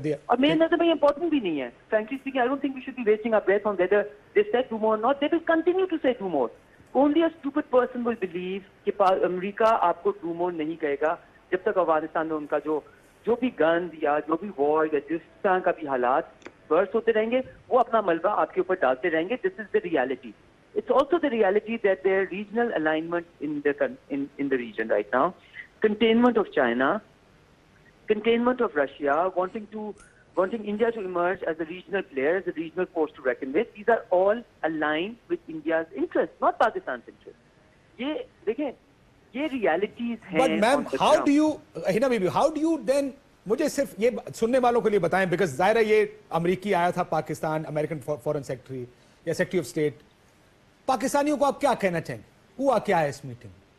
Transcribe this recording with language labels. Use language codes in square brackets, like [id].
[ur] دیا, اور میرے نظر میں یہ امپورٹنٹ بھی نہیں ہے. [en] Frankly speaking, I don't think we should be wasting our breath on whether they said do more or not. They will continue to say do more. Only a stupid person will believe [ur] کہ امریکہ آپ کو ڈومو نہیں کہے گا جب تک افغانستان میں ان کا جو بھی گند یا جو بھی وار یا جس طرح کا بھی حالات برس ہوتے رہیں گے, وہ اپنا ملبہ آپ کے اوپر ڈالتے رہیں گے. [en] This is the reality. It's also the reality that there are regional alignment in the region right now. Containment of China, containment of Russia, wanting India to emerge as a regional player, as a regional force to reckon with. These are all aligned with India's interests, not Pakistan's interests. [ur] یہ دیکھیں, یہ realities ہیں. [en] But ma'am, how do you, Hina Bibi, how do you then, [ur] مجھے صرف یہ سننے والوں کے لیے بتائیں, [en] because [ur] ظاہر ہے یہ امریکی آیا تھا پاکستان, امریکن فورن سیکرٹری یا سیکرٹری آف اسٹیٹ, پاکستانیوں کو آپ کیا کہنا چاہیں, ہوا کیا ہے اس میٹنگ؟